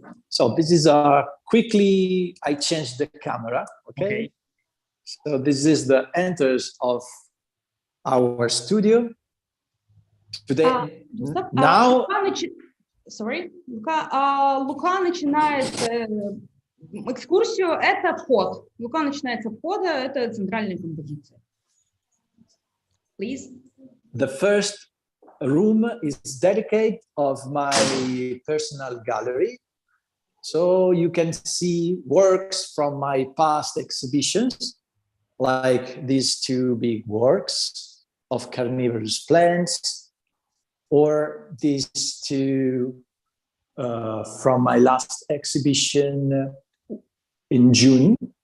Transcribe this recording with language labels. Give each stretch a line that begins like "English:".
English: So this is quickly, I changed the camera, okay? So this is the entrance of our studio. Today, now... Sorry,
Russian: Luca начинает экскурсию, это вход. Лука начинается входа, это центральная композиция.
English: Please. The first room is dedicated of my personal gallery. So you can see works from my past exhibitions, like these two big works of carnivorous plants, or these two from my last exhibition in June.